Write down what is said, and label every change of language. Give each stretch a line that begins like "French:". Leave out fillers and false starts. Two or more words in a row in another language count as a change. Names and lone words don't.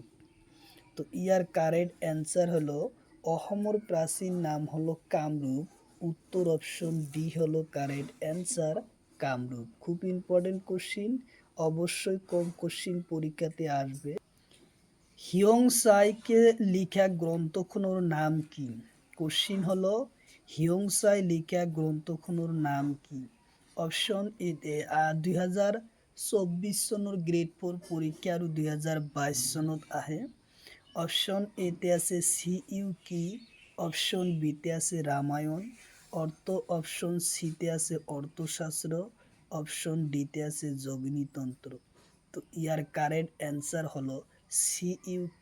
Bangla: তো ইয়ার
English: correct answer
Bangla: হলো অসমৰ প্রাচীন নাম হলো কামরূপ। উত্তর
English: option D
Bangla: হলো
English: correct answer,
Bangla: কামরূপ। খুব
English: important question,
Bangla: অবশ্যই কম কোশ্চিন পরীক্ষাতে আসবে।
Assamese: হিয়ংসাইকে লিখা গ্রন্থখনোর নাম কি?
Bangla: কোশ্চিন হলো হিয়ংসাই লিখা গ্রন্থখনোর নাম কি?
English: option A-te
Assamese: 2024 চনৰ গ্ৰেড 4 পৰীক্ষা আৰু 2022 চনত আহে।
English: option A-te
Bangla: আছে CUK,
English: option B-te
Bangla: আছে রামায়ণ,
English: option C-te
Bangla: আছে অর্থশাস্ত্র,
English: option D-te
Bangla: আছে যোগনীতন্ত্র। তো ইয়ার
English: correct answer
Bangla: হলো CUK।